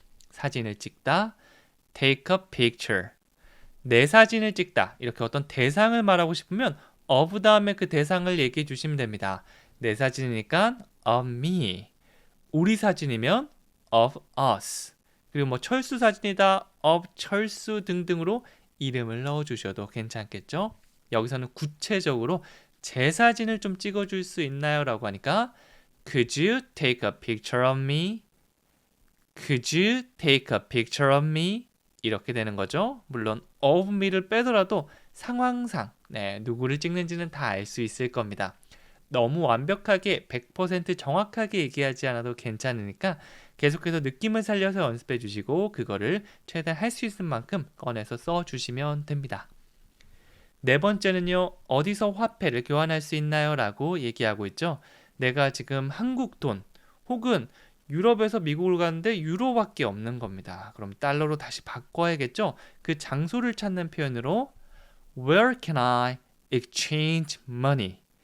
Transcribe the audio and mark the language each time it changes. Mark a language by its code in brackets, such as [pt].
[ko] 사진을 찍다, [en] take a picture. [ko] 내 사진을 찍다. 이렇게 어떤 대상을 말하고 싶으면 of 다음에 그 대상을 얘기해 주시면 됩니다. 내 사진이니까 of me. 우리 사진이면 of us. 그리고 뭐 철수 사진이다, of 철수 등등으로 이름을 넣어주셔도 괜찮겠죠? 여기서는 구체적으로 제 사진을 좀 찍어줄 수 있나요? 라고 하니까 [en] Could you take a picture of me? Could you take a picture of me? [ko] 이렇게 되는 거죠. 물론 of me를 빼더라도 상황상 누구를 찍는지는 다 알 수 있을 겁니다. 너무 완벽하게 100% 정확하게 얘기하지 않아도 괜찮으니까 계속해서 느낌을 살려서 연습해 주시고 그거를 최대한 할 수 있을 만큼 꺼내서 써 주시면 됩니다. 네 번째는요. 어디서 화폐를 교환할 수 있나요? 라고 얘기하고 있죠. 내가 지금 한국 돈 혹은 유럽에서 미국을 가는데 유로밖에 없는 겁니다. 그럼 달러로 다시 바꿔야겠죠? 그 장소를 찾는 표현으로 [en] Where can I exchange money?